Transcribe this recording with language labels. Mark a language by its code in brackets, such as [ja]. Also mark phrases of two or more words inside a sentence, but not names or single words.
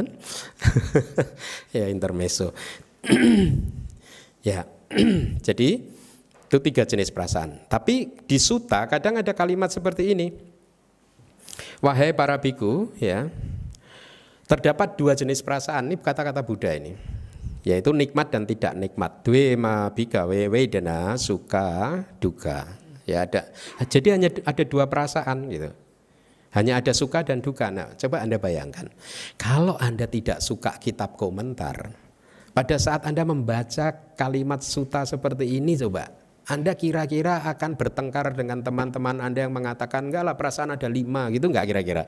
[id] Ya intermezzo. Ya. Jadi itu 3 jenis perasaan. Tapi di sutta kadang ada kalimat seperti ini. Wahai para biku, ya. Terdapat 2 jenis perasaan, ini kata-kata Buddha ini, yaitu nikmat dan tidak nikmat. [pi] Dwe ma bhikkhave vedana sukha dukkha. [id] Ya ada. Jadi hanya ada 2 perasaan gitu. Hanya ada suka dan duka. Nah, coba Anda bayangkan. Kalau Anda tidak suka kitab komentar, pada saat Anda membaca kalimat sutta seperti ini, coba Anda kira-kira akan bertengkar dengan teman-teman Anda yang mengatakan enggak lah perasaan ada 5 gitu, enggak kira-kira?